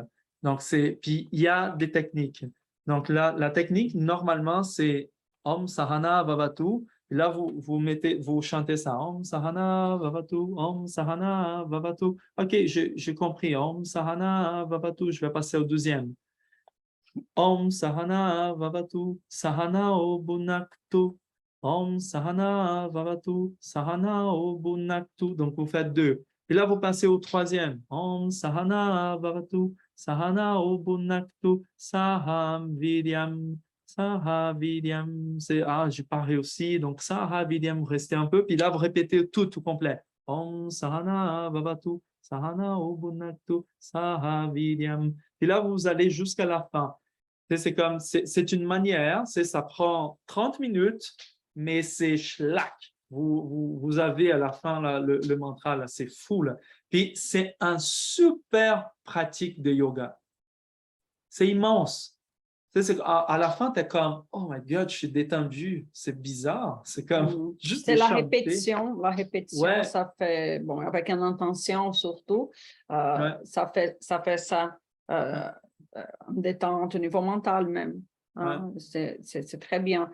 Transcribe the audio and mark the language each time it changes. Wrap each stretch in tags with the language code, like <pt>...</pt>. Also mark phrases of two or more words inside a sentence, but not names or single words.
<fr>Donc, puis il y a des techniques. Donc, là, la technique, normalement, c'est</fr> <sa>Om Sahana Vavatu.</sa> <fr>Et là, vous chantez ça.</fr> <sa>Om Sahana Vavatu, Om Sahana Vavatu.</sa> <fr>OK, j'ai compris.</fr> <sa>Om Sahana Vavatu.</sa> <fr>Je vais passer au deuxième.</fr> <sa>Om Sahana Vavatu, Sahana Bunaktu. Om Sahana Vavatu, Sahana Bunaktu.</sa> <fr>Donc, vous faites deux. Et là, vous passez au troisième.</fr> <sa>Om Sahana Vavatu, Sahana Bunaktu, Saham Vidyam, Saha Vidyam.</sa> <fr>J'ai pas réussi. Donc,</fr> <sa>Saha Vidyam,</sa> <fr>vous restez un peu. Puis là, vous répétez tout complet.</fr> <sa>Om Sahana Vavatu, Sahana Bunaktu, Saha Vidyam.</sa> <fr>Et là, vous allez jusqu'à la fin. C'est une manière, ça prend 30 minutes, mais c'est schlack. Vous avez à la fin là, le mantra, là, c'est fou. Là. Puis c'est un super pratique de yoga. C'est immense. À la fin, tu es comme,</fr> <en>oh my God,</en> <fr>je suis détendu. C'est bizarre. C'est comme juste C'est la chanter. répétition. La répétition, Ouais. ça fait, bon, avec une intention surtout, Ouais. ça fait ça détente au niveau mental même. Hein? Ouais. C'est très bien.</fr>